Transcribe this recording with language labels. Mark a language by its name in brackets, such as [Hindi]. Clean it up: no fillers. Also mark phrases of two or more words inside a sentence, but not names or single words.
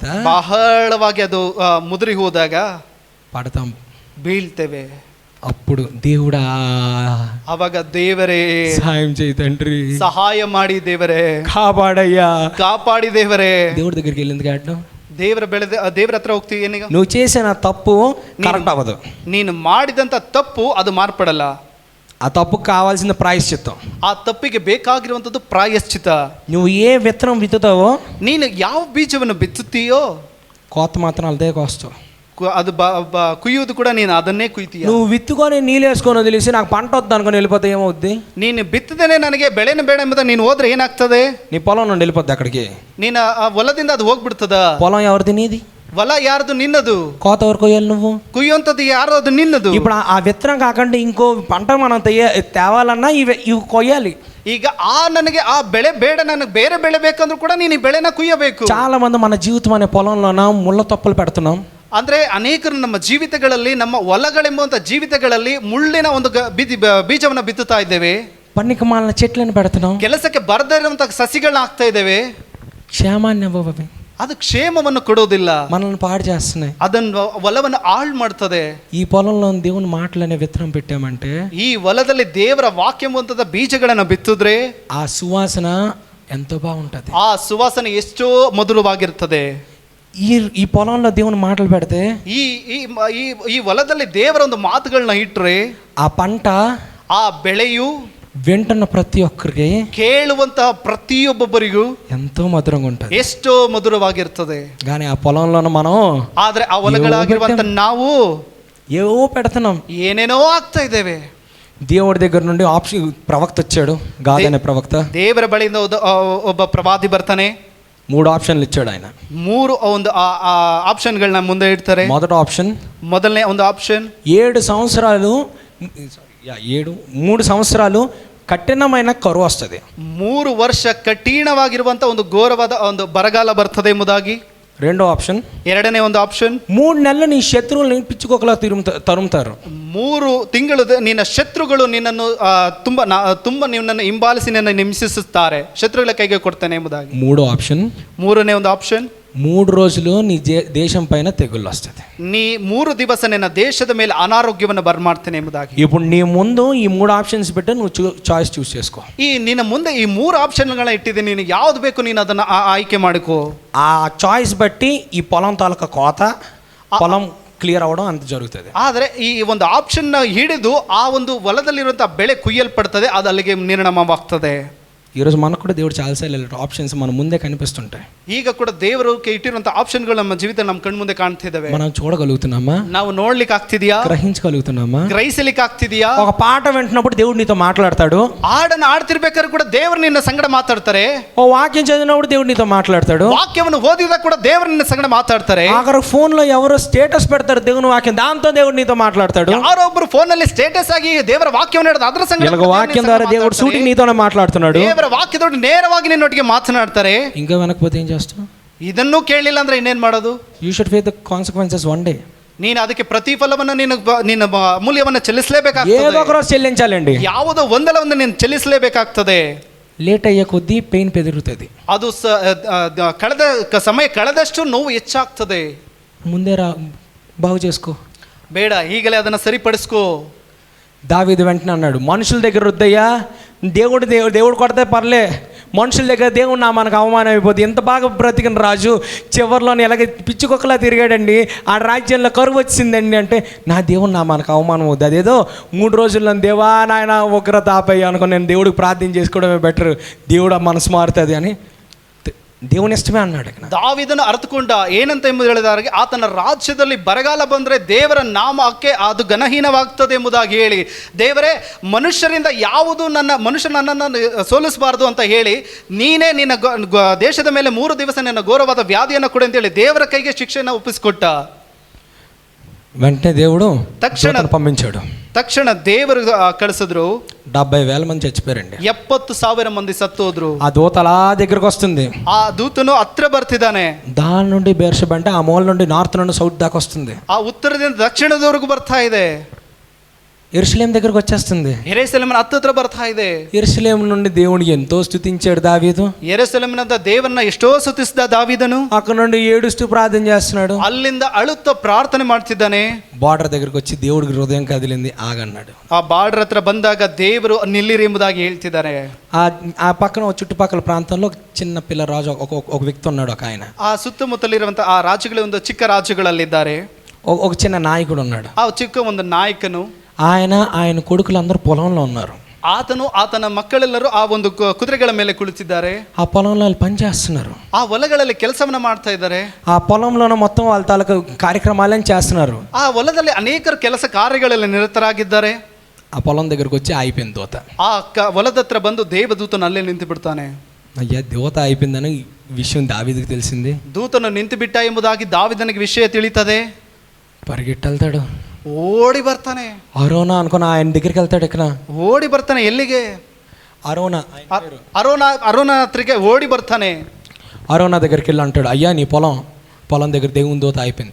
[Kannada] ಬಹಳವಾಗಿ ಅದು ಮುದುರಿ ಹೋದಾಗ [Telugu] పడతాం, [Kannada] ಬೀಳ್ತೇವೆ. [Telugu] అప్పుడు దేవుడా [Kannada] ಅವಾಗ ದೇವರೇ [Telugu] సహాయం చేయి తండ్రి, [Kannada] ಸಹಾಯ ಮಾಡಿ ದೇವರೇ, [Telugu] కాపాడయ్యా, [Kannada] ಕಾಪಾಡಿ ದೇವರೇ. [Telugu] దేవుడి దగ్గరికి వెళ్ళి ఎందుకు ఆడడం? [Kannada] ದೇವರ ಹತ್ರ ಹೋಗ್ತೀವಿ ಏನೀಗ? [Telugu] నువ్వు చేసిన తప్పు కరెక్ట్ అవ్వదు, [Kannada] ನೀನು ಮಾಡಿದಂಥ ತಪ್ಪು ಅದು ಮಾರ್ಪಡಲ್ಲ. [Telugu] ఆ తప్పుకు కావాల్సిన ప్రాయశ్చిత్తం, [Kannada] ಆ ತಪ್ಪಿಗೆ ಬೇಕಾಗಿರುವಂಥದ್ದು ಪ್ರಾಯಶ್ಚಿತ. [Telugu] నువ్వు ఏ విత్తనం విత్తుతావో, [Kannada] ನೀನು ಯಾವ ಬೀಜವನ್ನು ಬಿತ್ತುತ್ತೀಯೋ [Telugu] కోత మాత్రం అదే కోస్తావు. [Kannada] ಅದು ಕುಯ್ಯುವುದು ಕೂಡ ನೀನು ಅದನ್ನೇ ಕುಯ್ತೀಯ. [Telugu] నువ్వు విత్తుకొని నీళ్ళేసుకొని వదిలేసి నాకు పంట వద్దు అనుకుని వెళ్ళిపోతే ఏమవుద్ది? [Kannada] ನೀನು ಬಿತ್ತದೇನೆ ನನಗೆ ಬೆಳೆನ ಬೇಡ ಎಂಬುದ ನೀನು ಹೋದ್ರೆ ಏನಾಗ್ತದೆ? [Telugu] నీ పొలం నుండి వెళ్ళిపోద్ది అక్కడికి, [Kannada] ನೀನು ಹೊಲದಿಂದ ಅದು ಹೋಗ್ಬಿಡ್ತದ. [Telugu] పొలం ఎవరిది? నీది. [Kannada] ಹೊಲ ಯಾರ್ದು? ನಿನ್ನದು. [Telugu] కోత ఎవరు కొయ్యాలి? నువ్వు. [Kannada] ಕುಯ್ಯುವಂಥದ್ದು ಯಾರು? ಅದು ನಿನ್ನದು. [Telugu] ఇప్పుడు ఆ విత్తనం కాకుండా ఇంకో పంట మనం తేవాలన్నా ఇవి కొయ్యాలి. [Kannada] ಈಗ ನನಗೆ ಆ ಬೆಳೆ ಬೇಡ, ನನಗೆ ಬೇರೆ ಬೆಳೆ ಬೇಕಂದ್ರೂ ಕೂಡ ನೀನು ಈ ಬೆಳೆನ ಕುಯ್ಯಬೇಕು. [Telugu] చాలా మంది మన జీవితం అనే పొలంలోన ముళ్ళ తొప్పలు పెడుతున్నాం. [Kannada] ಅಂದ್ರೆ ಅನೇಕರು ನಮ್ಮ ಜೀವಿತಗಳಲ್ಲಿ, ನಮ್ಮ ಹೊಲಗಳೆಂಬುವಂಥ ಜೀವಿತಗಳಲ್ಲಿ ಮುಳ್ಳಿನ ಒಂದು ಬೀಜವನ್ನು ಬಿತ್ತುತ್ತಾ ಇದ್ದೇವೆ. [Telugu] పనికి మాలిన చెట్లను పెడుతున్నాం. [Kannada] ಕೆಲಸಕ್ಕೆ ಬರದೇ ಇರುವಂಥ ಸಸಿಗಳನ್ನ ಹಾಕ್ತಾ ಇದ್ದೇವೆ. [Telugu] క్షేమాన్ని ఇవ్వవవి, [Kannada] ಅದು ಕ್ಷೇಮವನ್ನು ಕೊಡೋದಿಲ್ಲ, [Telugu] మనల్ని పాడు చేస్తున్నాయి. [Kannada] ಅದನ್ನು ಹೊಲವನ್ನು ಹಾಳು ಮಾಡ್ತದೆ. [Telugu] ఈ పొలంలో దేవుని మాటలనే విత్తనం పెట్టామంటే, [Kannada] ಈ ಹೊಲದಲ್ಲಿ ದೇವರ ವಾಕ್ಯ ಎಂಬಂತದ ಬೀಜಗಳನ್ನು ಬಿತ್ತಿದ್ರೆ [Telugu] ఆ సువాసన ఎంతో బాగుంటది. [Kannada] ಆ ಸುವಾಸನೆ ಎಷ್ಟೋ ಮಧುರವಾಗಿರ್ತದೆ. [Telugu] ఈ పొలంలో దేవుని మాటలు పెడితే, [Kannada] ಈ ಈ ಹೊಲದಲ್ಲಿ ದೇವರ ಒಂದು ಮಾತುಗಳನ್ನ ಇಟ್ರೆ [Telugu] ఆ పంట, [Kannada] ಆ ಬೆಳೆಯು [Telugu] వింటున్న ప్రతి ఒక్కరికి, [Kannada] ಕೇಳುವಂತಹ ಪ್ರತಿಯೊಬ್ಬೊಬ್ಬರಿಗೂ [Telugu] ఎంతో మధురంగా ఉంటుంది, [Kannada] ಎಷ್ಟೋ ಮಧುರವಾಗಿರ್ತದೆ. [Telugu] కానీ ఆ పొలంలో మనం [Kannada] ಆದ್ರೆ ಆ ಹೊಲಗಳಾಗಿರುವಂತ ನಾವು [Telugu] ఏవో పెడుతున్నాం. [Kannada] ಏನೇನೋ ಆಗ್ತಾ ಇದ್ದೇವೆ. [Telugu] దేవుడి దగ్గర నుండి ఆప్షన్ ప్రవక్త వచ్చాడు, గాద్ అనే ప్రవక్త. [Kannada] ದೇವರ ಬಳಿಯಿಂದ ಒಬ್ಬ ಪ್ರವಾದಿ ಬರ್ತಾನೆ. [Telugu] 3 ఆప్షన్లు ఇచ్చాడు ఆయన. [Kannada] 3 ಒಂದು ಆಪ್ಷನ್ಗಳನ್ನ ಮುಂದೆ ಇಡ್ತಾರೆ. [Telugu] మొదటి ఆప్షన్, [Kannada] ಮೊದಲನೇ ಒಂದು ಆಪ್ಷನ್, [Telugu] 3 సంవత్సరాలు కఠిణమైన కరు వస్తుంది. [Kannada] 3 ವರ್ಷ ಕಠಿಣವಾಗಿರುವಂತ ಒಂದು ಘೋರವಾದ ಒಂದು ಬರಗಾಲ ಬರ್ತದೆ ಎಂಬುದಾಗಿ. [Telugu] రెండో ఆప్షన్, [Kannada] ಎರಡನೇ ಒಂದು ಆಪ್ಷನ್, [Telugu] 3 నెలలు నీ శత్రువులు పిచ్చుకోకలా తరుముతారు. [Kannada] 3 ತಿಂಗಳು ನಿನ್ನ ಶತ್ರುಗಳು ನಿನ್ನನ್ನು ತುಂಬ ನಿನ್ನನ್ನು ಹಿಂಬಾಲಿಸಿ ನಿನ್ನ ಹಿಂಸಿಸುತ್ತಾರೆ, ಶತ್ರುಗಳ ಕೈಗೆ ಕೊಡ್ತಾನೆ ಎಂಬುದಾಗಿ. [Telugu] మూడో ఆప్షన్, [Kannada] ಮೂರನೇ ಒಂದು ಆಪ್ಷನ್, [Telugu] 3 రోజులు నీ దేశం పైన తెగుళ్ళు వస్తుంది. [Kannada] ನೀ 3 ದಿವಸ ನಿನ್ನ ದೇಶದ ಮೇಲೆ ಅನಾರೋಗ್ಯವನ್ನು ಬರಮಾಡ್ತೇನೆ ಎಂಬುದಾಗಿ. [Telugu] ఇప్పుడు నీ ముందు ఈ 3 ఆప్షన్స్ పెట్టి నువ్వు [English] choice choose [Telugu] చేసుకో. [Kannada] ಈ ನಿನ್ನ ಮುಂದೆ ಈ 3 ಆಪ್ಷನ್ಗಳನ್ನ ಇಟ್ಟಿದ್ದೀನಿ, ನೀನು ಯಾವ್ದು ಬೇಕು ನೀನು ಅದನ್ನ ಆಯ್ಕೆ ಮಾಡಿಕೋ. [Telugu] ఆ చాయిస్ బట్టి ఈ పొలం తాలూకా కోత, పొలం క్లియర్ అవడం అంత జరుగుత్తది. [Kannada] ಆದರೆ ಈ ಒಂದು ಆಪ್ಷನ್ ಹಿಡಿದು ಆ ಒಂದು ಹೊಲದಲ್ಲಿರುವಂತಹ ಬೆಳೆ ಕುಯ್ಯಲ್ಪಡ್ತದೆ, ಅದು ಅಲ್ಲಿಗೆ ನಿರ್ಣಯವಾಗ್ತದೆ. [Telugu] ఈరోజు మనకు కూడా దేవుడు చాలాసార్లు ఆప్షన్స్ మన ముందే కనిపిస్తుంటాయి. [Kannada] ಈಗ ಕೂಡ ದೇವರು ಇಟ್ಟಿರುವಂತಹ ಆಪ್ಷನ್ಗಳು ನಮ್ಮ ಜೀವಿತ ನಮ್ಮ ಕಣ್ಣು ಮುಂದೆ ಕಾಣ್ತಿದ್ದಾವೆ. [Telugu] మనం చూడగలుగుతున్నామా? [Kannada] ನಾವು ನೋಡ್ಲಿಕ್ಕೆ ಆಗ್ತಿದ್ಯಾ? [Telugu] గ్రహించగలుగుతున్నామా? [Kannada] ಗ್ರಹಿಸಲಿಕ್ಕೆ ಆಗ್ತಿದ್ಯಾ? [Telugu] ఒక పాట వింటున్నప్పుడు దేవుడు నీతో మాట్లాడతాడు. [Kannada] ಹಾಡನ್ನು ಆಡ್ತಿರ್ಬೇಕಾದ್ರೆ ಕೂಡ ದೇವರು ನಿನ್ನ ಸಂಗಡ ಮಾತಾಡ್ತಾರೆ. [Telugu] ఓ వాక్యం చదివినప్పుడు దేవుడు నీతో మాట్లాడతాడు. [Kannada] ವಾಕ್ಯವನ್ನು ಓದಿದಾಗ ಕೂಡ ದೇವರು ನಿನ್ನ ಸಂಗಡ ಮಾತಾಡ್ತಾರೆ. [Telugu] ఆఖరు ఫోన్ లో ఎవరో స్టేటస్ పెడతారు దేవుని వాక్యం, దాంతో దేవుడు నీతో మాట్లాడతాడు. [Kannada] ಯಾರೋ ಒಬ್ಬರು ಫೋನ್ ನಲ್ಲಿ ಸ್ಟೇಟಸ್ ಆಗಿ ದೇವರ ವಾಕ್ಯವನ್ನು ಹೇಳಿದ ಅದರ ಸಂಗಡ [Telugu] వాక్యం ద్వారా దేవుడు సూటి నీతోనే మాట్లాడుతున్నాడు. [Kannada] ದೇವರ ವಾಕ್ಯದೊಂದಿಗೆ ನೇರವಾಗಿ ನಿನ್ನೊಟ್ಟಿಗೆ ಮಾತಾಡ್ತಾರೆ. [Telugu] ఇంకా వెనకపోతే ఏం చేస్తావు? [Kannada] ಇದನ್ನು ಕೇಳಲಿಲ್ಲ ಅಂದ್ರೆ ಇನ್ನೇನ್ ಮಾಡೋದು? [English] you should face the consequences one day. [Kannada] ನೀನು ಅದಕ್ಕೆ ಪ್ರತಿಫಲವನ್ನು ನಿನ್ನ ಅಮೂಲ್ಯವನ್ನು ಚೆಲ್ಲಿಸಲೇಬೇಕಾಗ್ತದೆ. [Telugu] ఏదో ఒక రోజు చెల్లించాలండి. [Kannada] ಯಾವುದೋ ಒಂದಲ್ಲ ಒಂದು ನೀನು ಚೆಲ್ಲಿಸಲೇಬೇಕಾಗ್ತದೆ. [Telugu] లేట్ అయ్యే కొద్దీ పెయిన్ పెరుగుతుంది. [Kannada] ಅದು ಕಳೆದ ಸಮಯ ಕಳೆದಷ್ಟು ನೋವು ಹೆಚ್ಚಾಗ್ತದೆ. [Telugu] ముందే బాగు చేసుకో, [Kannada] ಬೇಡ ಈಗಲೇ ಅದನ್ನು ಸರಿಪಡಿಸ್ಕೋ. [Telugu] దావీదు వెంటనే అన్నాడు, మనుషుల దగ్గర వద్దయ్యా, దేవుడు కొడితే పర్లే, మనుషుల దగ్గర దేవుడు నా మనకు అవమానం అయిపోతుంది. ఎంత బాగా బ్రతికిన రాజు చివరిలోని ఎలాగ పిచ్చుకొక్కలా తిరిగాడండి, ఆ రాజ్యంలో కరువు వచ్చిందండి అంటే నా దేవుడు నా మనకు అవమానం అవుతుంది. అదేదో 3 రోజుల్లో దేవా నాయన ఉగ్రత ఆపయ్యా అనుకుని నేను దేవుడికి ప్రార్థన చేసుకోవడమే బెటర్, దేవుడు మనసు మారుతుంది అని దేవుని ఇష్టవే అన్నాడు. [Kannada] ದಾವೀದನು ಅರ್ಥಕೊಂಡ ಏನಂತ ಎಂಬುದು ಹೇಳಿದಾಗ, ಆತನ ರಾಜ್ಯದಲ್ಲಿ ಬರಗಾಲ ಬಂದರೆ ದೇವರ ನಾಮಕ್ಕೆ ಅದು ಘನಹೀನವಾಗ್ತದೆ ಎಂಬುದಾಗಿ ಹೇಳಿ, ದೇವರೇ ಮನುಷ್ಯರಿಂದ ಯಾವುದು ಮನುಷ್ಯ ನನ್ನನ್ನು ಸೋಲಿಸಬಾರದು ಅಂತ ಹೇಳಿ, ನೀನೇ ನಿನ್ನ ದೇಶದ ಮೇಲೆ 3 ದಿವಸ ನಿನ್ನ ಘೋರವಾದ ವ್ಯಾಧಿಯನ್ನು ಕೊಡು ಅಂತೇಳಿ ದೇವರ ಕೈಗೆ ಶಿಕ್ಷೆಯನ್ನು ಒಪ್ಪಿಸಿಕೊಟ್ಟ. [Telugu] వెంటనే దేవుడు పంపించాడు. [Kannada] ತಕ್ಷಣ ದೇವರು ಕಳಿಸಿದ್ರು. [Telugu] 70,000 మంది చచ్చిపోయారండి. [Kannada] 70,000 ಮಂದಿ ಸತ್ತು ಹೋದ್ರು. [Telugu] ఆ దూత అలా దగ్గరకు వస్తుంది. ఆ దూతను [Kannada] ಹತ್ರ ಬರ್ತಿದ್ದಾನೆ. [Telugu] దాని నుండి బెర్షెబ అంటే ఆ మూల నుండి నార్త్ నుండి సౌత్ దాకా వస్తుంది. [Kannada] ಆ ಉತ್ತರದಿಂದ ದಕ್ಷಿಣದವರೆಗೂ ಬರ್ತಾ ಇದೆ. [Telugu] యెరూషలేం దగ్గరకు వచ్చేస్తుంది. [Kannada] ಯೆರೂಸಲೇಮಿನ ಹತ್ತಿರ ಬರ್ತಾ ಇದೆ. [Telugu] యెరూషలేం నుండి దేవుని ఎంతో స్తుతించాడు దావీదు. [Kannada] ಯೆರೂಸಲೇಮಿನಿಂದ ದೇವರನ್ನ ಎಷ್ಟೋ ಸ್ತುತಿಸಿದ ದಾವೀದನು. [Telugu] అక్కడ నుండి ఏడుస్తూ ప్రార్థన చేస్తున్నాడు. [Kannada] ಅಲ್ಲಿಂದ ಅಳುತ್ತಾ ಪ್ರಾರ್ಥನೆ ಮಾಡ್ತಿದ್ದಾನೆ. [Telugu] బార్డర్ దగ్గరకు వచ్చి దేవుడికి హృదయం కదిలింది, ఆగన్నాడు. [Kannada] ಆ ಬಾರ್ಡರ್ ಹತ್ರ ಬಂದಾಗ ದೇವರು ನಿಲ್ಲಿರಿ ಎಂಬುದಾಗಿ ಹೇಳ್ತಿದ್ದಾರೆ. [Telugu] ఆ పక్కన చుట్టుపక్కల ప్రాంతంలో చిన్న పిల్ల రాజు ఒక వ్యక్తి ఉన్నాడు, ఒక ఆయన. [Kannada] ಆ ಸುತ್ತಮುತ್ತಲಿರುವಂತಹ ಆ ರಾಜ್ಯಗಳ ಒಂದು ಚಿಕ್ಕ ರಾಜ್ಯಗಳಲ್ಲಿದ್ದಾರೆ. [Telugu] ఒక చిన్న నాయకుడు ఉన్నాడు. [Kannada] ಆ ಚಿಕ್ಕ ಒಂದು ನಾಯಕನು, [Telugu] ఆయన కొడుకులు అందరూ పొలంలో ఉన్నారు. [Kannada] ಆತನು ಆತನ ಮಕ್ಕಳೆಲ್ಲರೂ ಆ ಒಂದು ಕುದುರೆಗಳ ಮೇಲೆ ಕುಳಿತಿದ್ದಾರೆ. [Telugu] ఆ పొలంలో వాళ్ళు పని చేస్తున్నారు. [Kannada] ಆ ಹೊಲಗಳಲ್ಲಿ ಕೆಲಸವನ್ನ ಮಾಡ್ತಾ ಇದ್ದಾರೆ. [Telugu] ఆ పొలంలోనే మొత్తం వాళ్ళ తాలూకు కార్యక్రమాలను చేస్తున్నారు. [Kannada] ಆ ಹೊಲದಲ್ಲಿ ಅನೇಕರು ಕೆಲಸ ಕಾರ್ಯಗಳಲ್ಲಿ ನಿರತರಾಗಿದ್ದಾರೆ. [Telugu] ఆ పొలం దగ్గరకు వచ్చి అయిపోయింది దూత. [Kannada] ಆ ಹೊಲದ ಹತ್ರ ಬಂದು ದೇವದೂತನು ಅಲ್ಲೇ ನಿಂತು ಬಿಡ್ತಾನೆ. [Telugu] అయ్యా దూత అయిపోయిందని విషయం దావీదుకు తెలిసింది. [Kannada] ದೂತನು ನಿಂತು ಬಿಟ್ಟ ಎಂಬುದಾಗಿ ದಾವೀದನಿಗೆ ವಿಷಯ ತಿಳಿತದೆ. [Telugu] పరిగెట్టెళ్తాడు, [Kannada] ಓಡಿ ಬರ್ತಾನೆ. [Telugu] అరోనా అనుకున్న ఆయన దగ్గరికి వెళ్తాడు. ఇక్కడ [Kannada] ಓಡಿ ಬರ್ತಾನೆ. ಎಲ್ಲಿಗೆ? ಅರೋನ ಹತ್ರಕ್ಕೆ ಓಡಿ ಬರ್ತಾನೆ. [Telugu] అరోనా దగ్గరికి వెళ్ళి అంటాడు, అయ్యా నీ పొలం దగ్గర దేవుని దూత అయిపోయింది.